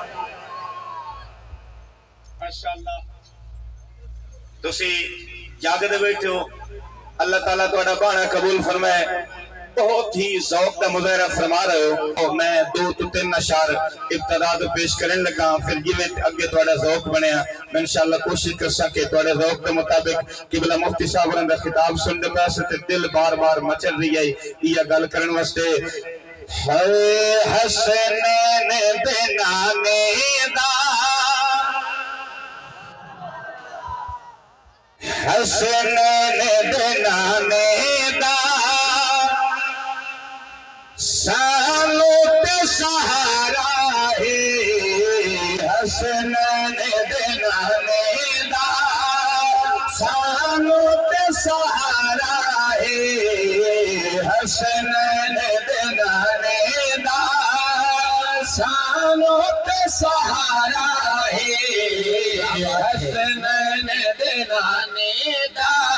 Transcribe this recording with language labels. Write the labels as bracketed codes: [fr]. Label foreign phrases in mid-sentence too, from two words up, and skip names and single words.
[pa] ماشاءاللہ تسی جاگ دے بیٹھے ہو اللہ تعالیٰ تہاڈا بانا قبول فرمائے بہت ہی ذوق کا مظاہرہ فرما رہے ہو اور میں 2 تو 3 اشعار ابتدا تو پیش کرنے لگا پھر جویں اگے تہاڈا ذوق بنیا میں انشاءاللہ کوشش کر سکے تہاڈے ذوق کے مطابق قبلہ مفتی صاحب نے خطاب سن دے پاسے تے دل بار بار مچل رہی ہے یہ گل کرن واسطے ہے حسنین دے نانے دا حسنین دے نانے دا سالو تے سہارا ہے حسنین دے نانے دا سالو تے سہارا ہے حسنین دے نانے دا سالو تے سہارا ہے حسنین دے نانے دا